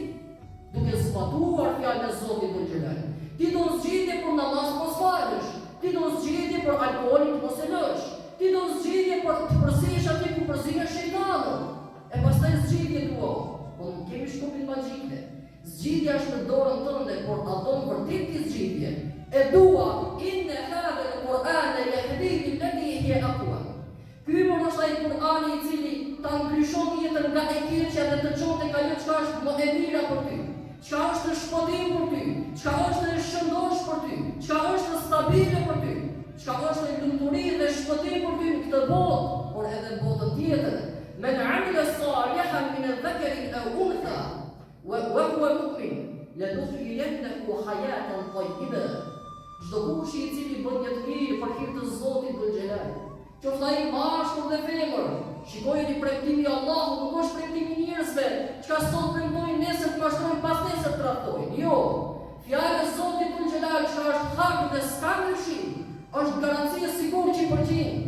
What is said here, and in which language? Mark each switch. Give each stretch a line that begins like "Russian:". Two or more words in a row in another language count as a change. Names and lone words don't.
Albanian: Duke zbatuar fjalën e Zotit Dhul Gjelal. Ti do zgjidhje për namaz mos falësh, ti do zgjidhje për alkoolin mos e lësh, ti do zgjidhje për të përzihesh aty ku përzihet shejtani. E pastaj zgjidhje tua. Po nuk kemi shkopin magjike. Zgjidhja është në dorën tënde, por a do vërtet ti zgjidhje? E dua,
Arabic: إن هذا القرآن يهدي للتي هي أقوم.
Albanian: Ky është ai Kur'ani i cili ta ndryshon jetën nga e keqja dhe të çon tek ajo çka është më e mira për ty, çka është shpëtim për ty, çka është e shëndosh për ty, çka është stabile për ty, çka është lumturi dhe shpëtim për ty në këtë botë, por edhe në botën tjetër.
Arabic: من عمل صالحا من ذكر أو أنثى وهو مؤمن فلنحيينه حياة طيبة.
Albanian: Çdo kush i cili bën një të mirë për hir të Zotit Dhul Gjelal, qoftë ai mashkull dhe femër, shikojeni pregtimi i Allahut nuk është pregtimi i njerëzve, çka sot premtojnë nesër të mashtrojnë pas nesër tradhtojnë. Jo, fjala e Zotit Dhul Gjelal që është hak dhe s'ka ndryshim, është garancia e sigurt 100%.